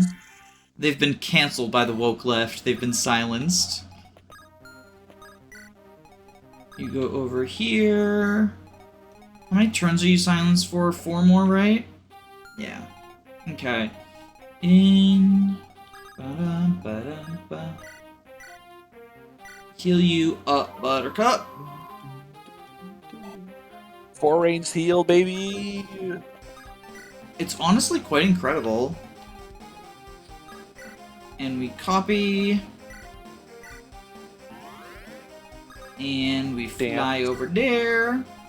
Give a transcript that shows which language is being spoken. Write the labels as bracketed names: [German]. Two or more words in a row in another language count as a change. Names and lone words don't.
[English] They've been cancelled by the woke left. They've been silenced. You go over here. How many turns are you silenced for? 4 more, right? Yeah. Okay. In. Ba-dum-ba-dum-ba. Heal you up, Buttercup. 4 ranged heal, baby. It's honestly quite incredible. And we copy. And we fly over there.